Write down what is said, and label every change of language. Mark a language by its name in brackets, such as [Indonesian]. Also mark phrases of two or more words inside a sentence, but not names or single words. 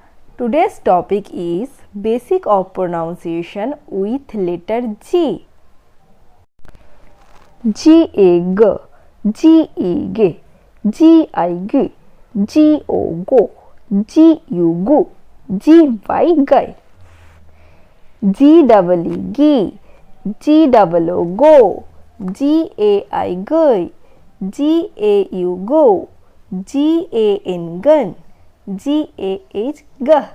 [English] Today's topic is basic of pronunciation with letter G. G A G, G E G, G I G, G O Go, G U Go, G Y Guy. G double E G, G double O Go, G A I Guy, G A U Go, G A N Gun, G A H G.